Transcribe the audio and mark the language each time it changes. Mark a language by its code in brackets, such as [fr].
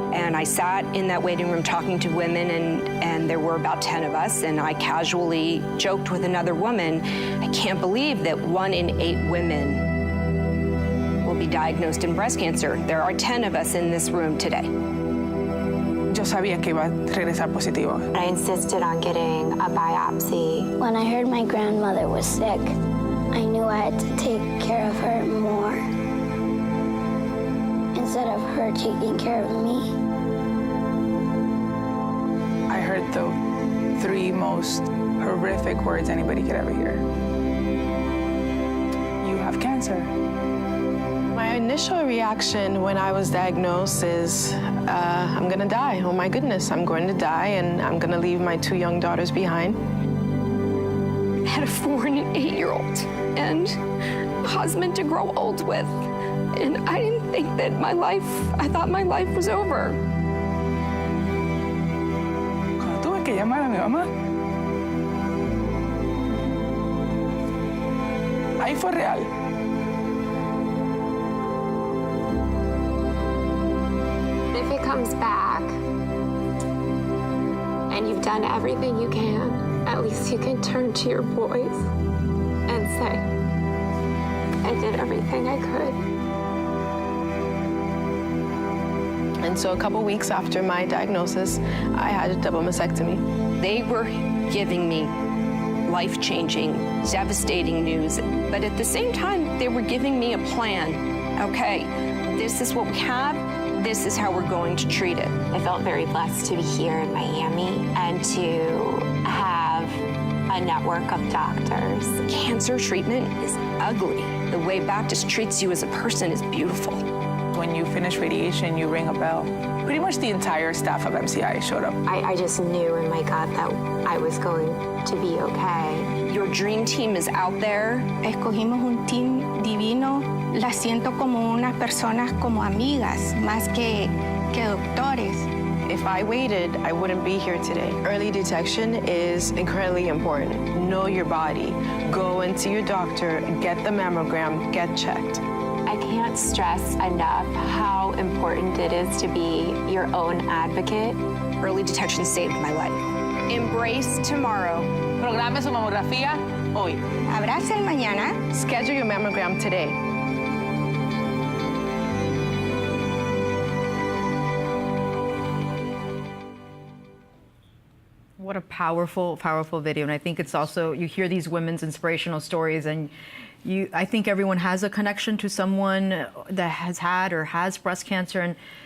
[en] And I sat in that waiting room talking to women, and there were about 10 of us, and I casually joked with another woman, I can't believe that 1 in 8 women will be diagnosed in breast cancer. There are 10 of us in this room today. [es] Yo sabía que iba a regresar positivo. [en] I insisted on getting a biopsy. When I heard my grandmother was sick, I knew I had to take care of her more instead of her taking care of me. I heard the 3 most horrific words anybody could ever hear. You have cancer. My initial reaction when I was diagnosed is, I'm gonna die. Oh my goodness, I'm going to die, and I'm gonna leave my 2 young daughters behind. I had a 4 and an 8-year-old and a husband to grow old with. And I didn't think that I thought my life was over. [es] Cuando tuve que llamar a mi mamá, ahí fue real. [en] If it comes back and you've done everything you can, at least you can turn to your boys and say, I did everything I could. And so a couple weeks after my diagnosis, I had a double mastectomy. They were giving me life-changing, devastating news, but at the same time, they were giving me a plan. Okay, this is what we have. This is how we're going to treat it. I felt very blessed to be here in Miami and to have a network of doctors. Cancer treatment is ugly. The way Baptist treats you as a person is beautiful. When you finish radiation, you ring a bell. Pretty much the entire staff of MCI showed up. I just knew in my gut that I was going to be okay. Your dream team is out there. [es] Escogimos un team divino. Las siento como unas personas, como amigas, más que doctores. [en] If I waited, I wouldn't be here today. Early detection is incredibly important. Know your body. Go into your doctor, get the mammogram, get checked. I can't stress enough how important it is to be your own advocate. Early detection saved my life. Embrace tomorrow. [es] Programe su mamografía hoy. Abraza el mañana. [en] Schedule your mammogram today. What a powerful, powerful video. And I think it's also, you hear these women's inspirational stories, and I think everyone has a connection to someone that has had or has breast cancer. And